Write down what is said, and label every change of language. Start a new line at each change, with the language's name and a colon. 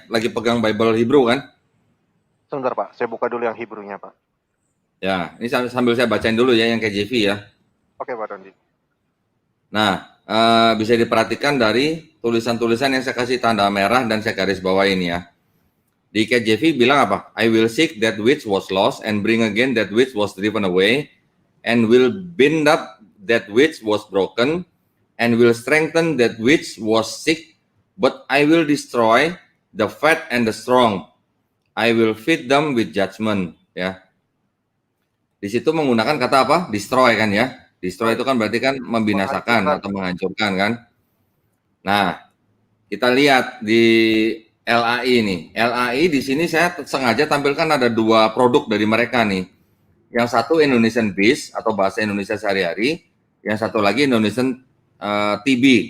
Indonesian: Lagi pegang Bible Hebrew kan? Sebentar Pak, saya buka dulu yang Hebrew-nya Pak. Ya, ini sambil saya bacain dulu ya yang KJV ya. Oke Pak Dondi. Nah, bisa diperhatikan dari tulisan-tulisan yang saya kasih tanda merah dan saya garis bawah ini ya. Di KJV bilang apa?
English: I will seek that which was lost and bring again that which was driven away and will bind up that which was broken and will strengthen that which was sick, but I will destroy the fat and the strong. I will feed them with judgment.
Indonesian: Ya, di situ menggunakan kata apa? Destroy kan ya? Destroy itu kan berarti kan membinasakan atau menghancurkan kan? Nah, kita lihat di LAI nih. LAI di sini saya sengaja tampilkan ada 2 produk dari mereka nih. Yang satu Indonesian Biz atau bahasa Indonesia sehari-hari, yang satu lagi Indonesian TB.